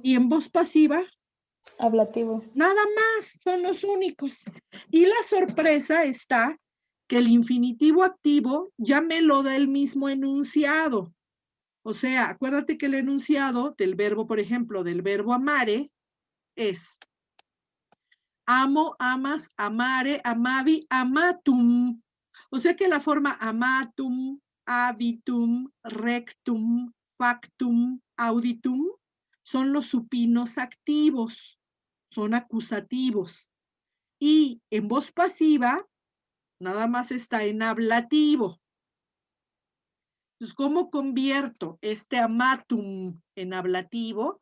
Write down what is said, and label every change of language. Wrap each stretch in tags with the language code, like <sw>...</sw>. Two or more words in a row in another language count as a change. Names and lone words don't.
<es>Y en voz pasiva, Ablativo. nada más, son los únicos. Y la sorpresa está que el infinitivo activo ya me lo da el mismo enunciado. O sea, acuérdate que el enunciado del verbo, por ejemplo, del verbo amare, es</es> <la>amo, amas, amare, amavi, amatum.</la> <es>O sea que la forma</es> <la>amatum, habitum, rectum, factum, auditum</la> <es>son los supinos activos, son acusativos. Y en voz pasiva, nada más está en ablativo. Entonces, ¿cómo convierto este amatum en ablativo?</es>